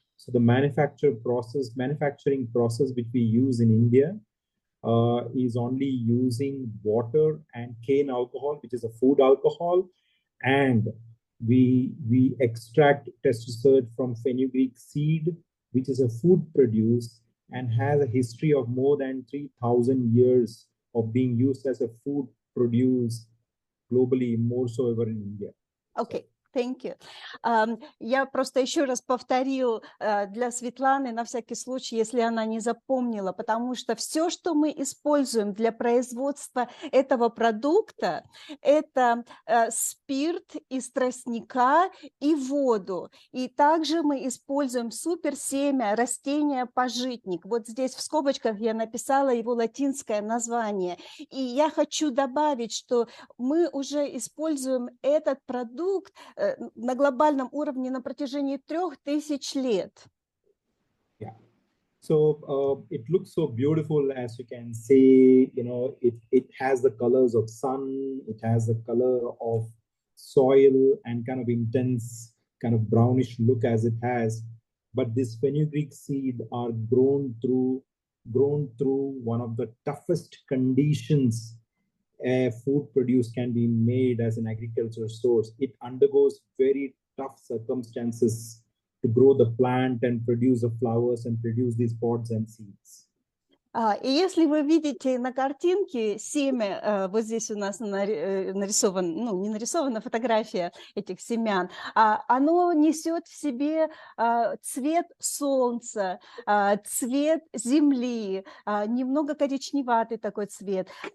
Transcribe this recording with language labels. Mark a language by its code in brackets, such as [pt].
[en] So the manufacturing process which we use in India is only using water and cane alcohol, which is a food alcohol, and we extract testo search from fenugreek seed, which is a food produce and has a history of more than 3,000 years of being used as a food produce globally, more so ever in India. Okay. Thank you. [ru] Я просто еще раз повторю для Светланы, на всякий случай, если она не запомнила, потому что все, что мы используем для производства этого продукта, это спирт из тростника и воду. И также мы используем суперсемя растения пажитник. Вот здесь в скобочках я написала его латинское название. И я хочу добавить, что мы уже используем этот продукт на глобальном уровне на протяжении 3000 лет. Yeah. [en] So it looks so beautiful, as you can see. You know, it has the colors of sun, it has the color of soil, and kind of intense, kind of brownish look as it has. But this fenugreek seed are grown through one of the toughest conditions a food produce can be made as an agricultural source. It undergoes very tough circumstances to grow the plant and produce the flowers and produce these pods and seeds. [ru] И если вы видите на картинке семя, вот здесь у нас нарисован, ну не нарисована фотография этих семян, оно несет в себе цвет солнца, цвет земли, немного коричневатый такой цвет.